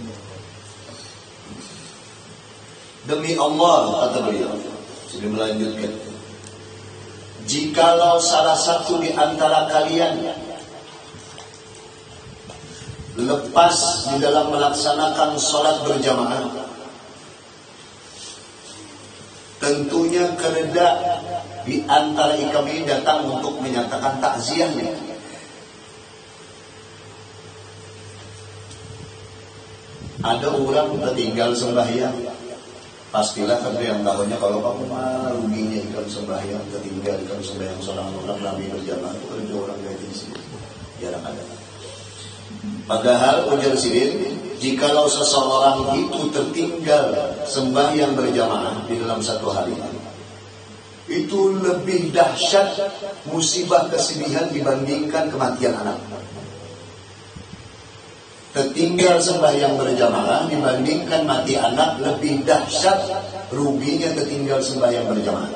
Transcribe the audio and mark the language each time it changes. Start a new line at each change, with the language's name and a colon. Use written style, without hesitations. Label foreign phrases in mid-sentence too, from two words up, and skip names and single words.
Indonesian: Demi Allah, kata beliau, jadi melanjutkan, jikalau salah satu di antara kalian lepas di dalam melaksanakan sholat berjamaah, tentunya kereda di antara kami datang untuk menyatakan takziahnya.
Banjar: Ada orang tertinggal sembahyang, pastilah kerja yang tahunya kalau kamu mah ruginya ikam sembahyang, tertinggal ikam sembahyang seorang orang Nabi berjamaah, itu kerja orang kayak di sini jarang ada. Padahal ujar sidin,
Indonesian: jikalau seseorang itu tertinggal sembahyang berjamaah di dalam satu hari, itu lebih dahsyat musibah kesedihan dibandingkan kematian anak. Tertinggal sembahyang berjamaah dibandingkan mati anak lebih dahsyat ruginya tertinggal sembahyang berjamaah.